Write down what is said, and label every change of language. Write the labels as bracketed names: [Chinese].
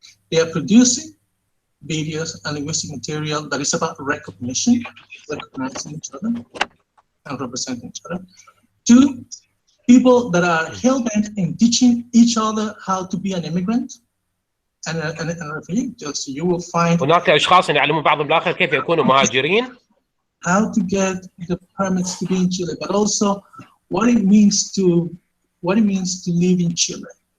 [English] They are producing videos and linguistic material that is about recognizing each other and representing each other. Two, people that are hell-bent in teaching each other how to be an immigrant and a refugee. Just you will find [Arabic] هناك أشخاص يعلمون بعضهم الآخر كيف يكونوا مهاجرين. [English] How to get the permits to be in Chile, but also what it means to live in Chile.